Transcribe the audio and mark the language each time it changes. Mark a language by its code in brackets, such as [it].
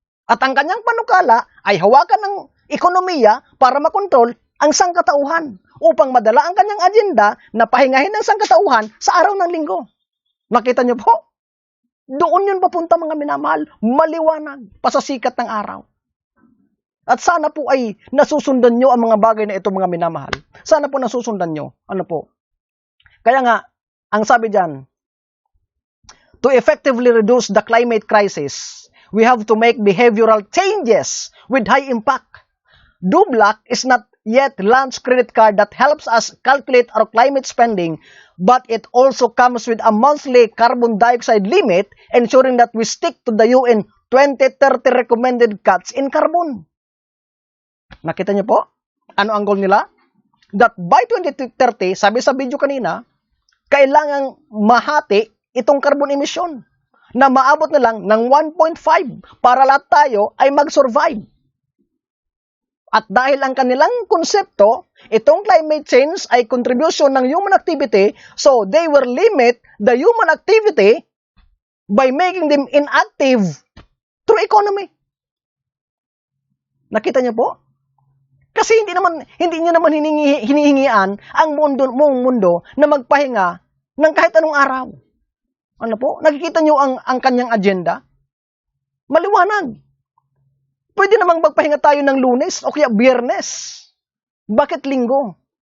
[tl] At ang kanyang panukala ay hawakan ng ekonomiya para makontrol ang sangkatauhan upang madala ang kanyang agenda na pahingahin ng sangkatauhan sa araw ng linggo. Nakita niyo po? Doon yun papunta mga minamahal, maliwanag, pasasikat ng araw. At sana po ay nasusundan nyo ang mga bagay na ito mga minamahal. Sana po nasusundan nyo. Ano po? Kaya nga, ang sabi dyan, [en] to effectively reduce the climate crisis, we have to make behavioral changes with high impact. Dublac is not yet launched credit card that helps us calculate our climate spending, but it also comes with a monthly carbon dioxide limit, ensuring that we stick to the UN 2030 recommended cuts in carbon. [tl] Nakita niyo po? Ano ang goal nila? [en] That by 2030, [tl] sabi sa video kanina, kailangang mahati itong carbon emission na maabot na lang ng 1.5 para lahat tayo ay mag-survive. At dahil ang kanilang konsepto, itong [en] climate change ay contribution ng human activity, so they will limit the human activity by making them inactive through economy. [tl] Nakita niyo po? Kasi hindi niyo naman hinihingian ang buong mundo na magpahinga ng kahit anong araw. Ano po? Nakikita niyo ang kanyang agenda? Maliwanag. Pwede namang magpahinga tayo ng Lunes o kaya Biyernes. Bakit Linggo?